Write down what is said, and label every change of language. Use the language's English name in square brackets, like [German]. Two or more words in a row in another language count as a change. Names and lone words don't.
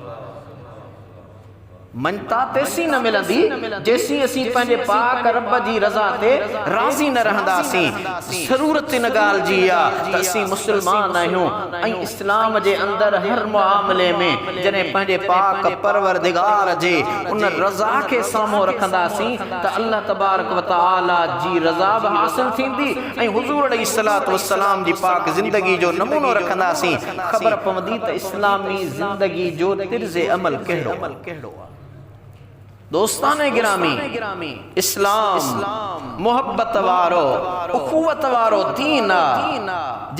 [Sindhi] मञता तेसी न मिलंदी जेसी असीं पंहिंजे पाक रब जी रज़ा ते राज़ी न रहंदासीं। ज़रूरत इन ॻाल्हि जी आहे त असीं मुस्लमान आहियूं ऐं इस्लाम जे अंदरि हर मुआमले में जॾहिं पंहिंजे पाक परवरदिगार जे उन रज़ा खे साम्हूं रखंदासीं त [Arabic] الله تبارك وتعالى [Sindhi] जी रज़ा बि हासिल थींदी ऐं हुज़ूर [Arabic] عليه الصلاة والسلام [Sindhi] जी पाक ज़िंदगी जो नमूनो रखंदासीं। ख़बर पवंदी त इस्लामी ज़िंदगी जो तिर्ज़े अमल कहिड़ो आहे। दोस्ताने गिरामी, इस्लाम मोहब्बत वारो उखुवत वारो दीन आहे।